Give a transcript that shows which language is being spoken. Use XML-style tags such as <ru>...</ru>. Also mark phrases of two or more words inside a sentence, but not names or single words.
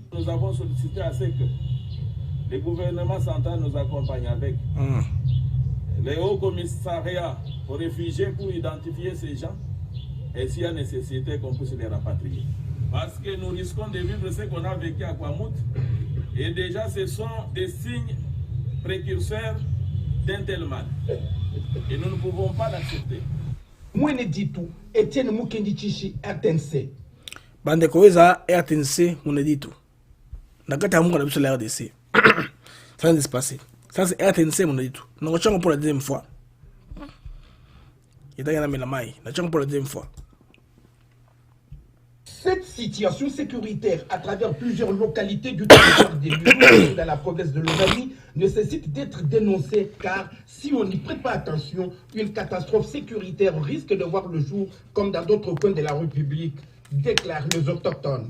<fr>Nous avons sollicité à ce que le gouvernement central nous accompagne avec les hauts commissariats aux réfugiés pour identifier ces gens et s'il y a nécessité qu'on puisse les rapatrier. Parce que nous risquons de vivre ce qu'on a vécu à Kwamout et déjà ce sont des signes précurseurs d'un tel mal. Et nous ne pouvons pas l'accepter. Mwene Ditu, Etienne Mukendi Chichi, RTNC. Bande Koeza, RTNC, Mwene Ditu.</fr> <ln>Nakata Munga Nabiso la</ln> <fr>RDC. Ça vient de se passer. Ça c'est RTNC, Mwene Ditu. Nous recherchons pour la deuxième fois. Il y a la maille. Nous recherchons pour la deuxième fois. Cette situation sécuritaire à travers plusieurs localités du territoire des Lulu dans la province de Lomami nécessite d'être dénoncée car si on n'y prête pas attention, une catastrophe sécuritaire risque de voir le jour comme dans d'autres coins de la République, déclarent les autochtones.</fr>